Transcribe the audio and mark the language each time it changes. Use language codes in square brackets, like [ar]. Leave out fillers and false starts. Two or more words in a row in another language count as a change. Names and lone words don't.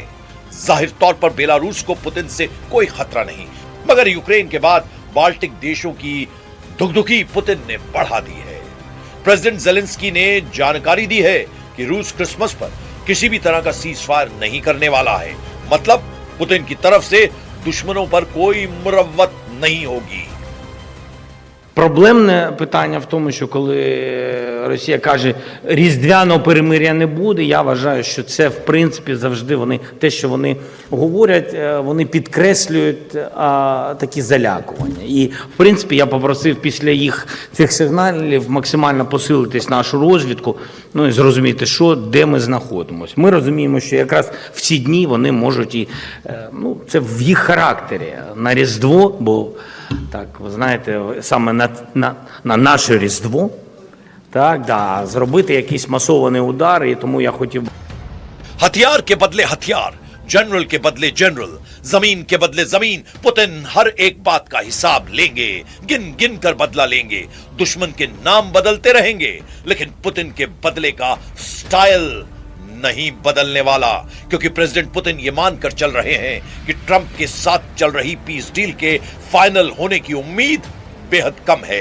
[hi] जाहिर तौर पर बेलारूस को पुतिन से कोई खतरा नहीं, मगर यूक्रेन के बाद बाल्टिक देशों की दुगदुगी पुतिन ने बढ़ा दी है। प्रेसिडेंट जेलेंस्की ने जानकारी दी है कि रूस क्रिसमस पर किसी भी तरह का [en] cease fire [hi] नहीं करने वाला है। मतलब पुतिन की तरफ से दुश्मनों पर कोई मुरव्वत नहीं होगी। [uk] Проблемне питання в тому, що коли Росія каже, різдвяного перемир'я не буде, я вважаю, що це, в принципі, завжди вони, те, що вони говорять, вони підкреслюють такі залякування. І, в принципі, я попросив після їх цих сигналів максимально посилитись нашу розвідку, ну і зрозуміти, що, де ми знаходимося. Ми розуміємо, що якраз в ці дні вони можуть і, ну, це в їх характері, на Різдво, бо так, ви знаєте, саме на наше Різдво, так, да, зробити якийсь масований удар, і тому я хотів... [hi] हथियार के बदले हथियार, जनरल के बदले जनरल, जमीन के बदले जमीन, पुतिन हर एक बात का हिसाब लेंगे, गिन गिन कर बदला लेंगे, दुश्मन के नाम बदलते रहेंगे, लेकिन पुतिन के बदले का स्टाइल नहीं बदलने वाला, क्योंकि प्रेसिडेंट पुतिन ये मानकर चल रहे हैं कि ट्रंप के साथ चल रही [en] peace deal [hi] के फाइनल होने की उम्मीद बेहद कम है।